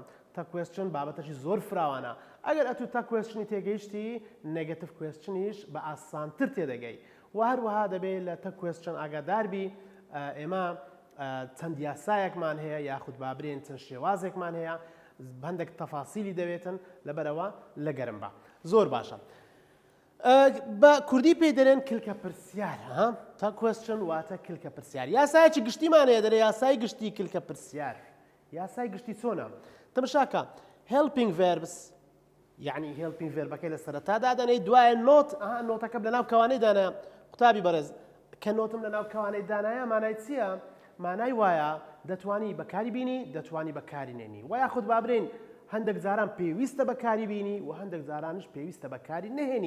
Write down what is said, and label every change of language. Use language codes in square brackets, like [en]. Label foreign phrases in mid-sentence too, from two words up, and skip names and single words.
[en] tag question [ckb] بابەتەشی زۆر فراوانە. ئەگەر ئەتوو [en] tag question [ckb] تێگەیشتی [en] negative question [ckb] بە ئاسانتر تێدەگەی و هەروەها دەبێت لە [en] tag question [ckb] ئاگاداربی ئێمە چەند یاسایەکمان هەیە یاخود بابرێن چەند شێوازێکمان هەیە هەندێک تەفاسیلی دەوێتن لەبەرەوە لە گەرم بە. زۆر باشە. بە کوردی پێی دەرێن کلکە پرسیار [en] tag question [ckb] واتە کلکە پرسیار. یاسایەکی گشتیمان هەیە دەرێ یاسای گشتی کلکە پرسیار. یاسای گشتی چۆنە؟ تەماشاکە [en] helping verbs [ckb] یعنی helping verbەکەی لە سەرەتادا دەنێ دوایە نۆتەکە لەناو کەوانەی دانایە. قوتابی بەڕێز کە نۆتم لەناو کەوانەی دانایە مانای چییە؟ مانای وایە دەتوانی بەکاری بینی دەتوانی بەکاری نێنی و یاخود بابرێن هەندێک جاران پێویستە بەکاری بینی و هەندێک جارانش پێویستە بەکاری نەهێنی.